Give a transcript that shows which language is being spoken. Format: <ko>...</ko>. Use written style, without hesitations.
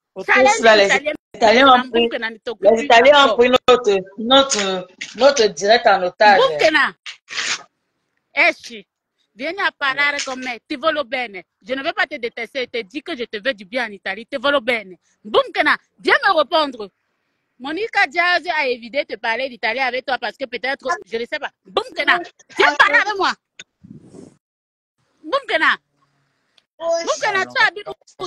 <fr>Les Italiens ont pris notre direct en otage.</fr> <it>Boumkena, esci. Vieni a parlare con me, ti voglio bene.</it> <fr>Je ne veux pas te détester, je te dis que je te veux du bien en Italie,</fr> <it>ti voglio bene.</it> <fr>Boumkena, viens me répondre. Monica Diaz a évité de parler d'italien avec toi parce que peut-être, je ne sais pas. Boumkena, viens parler avec moi. Boumkena. Boumkena, tu habites où?</fr>